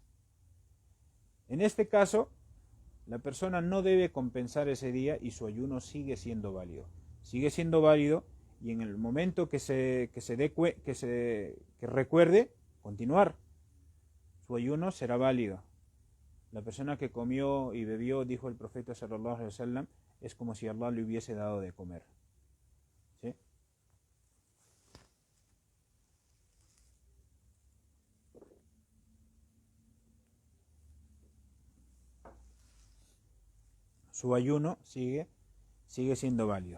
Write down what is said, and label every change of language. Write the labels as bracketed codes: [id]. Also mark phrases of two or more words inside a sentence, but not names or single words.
[es] En este caso, la persona no debe compensar ese día y su ayuno sigue siendo válido. Sigue siendo válido y en el momento que recuerde, continuar. Su ayuno será válido. La persona que comió y bebió, dijo el profeta [ar] صلى الله عليه وسلم, [es] es como si Allah le hubiese dado de comer. ¿Sí? Su ayuno sigue siendo válido.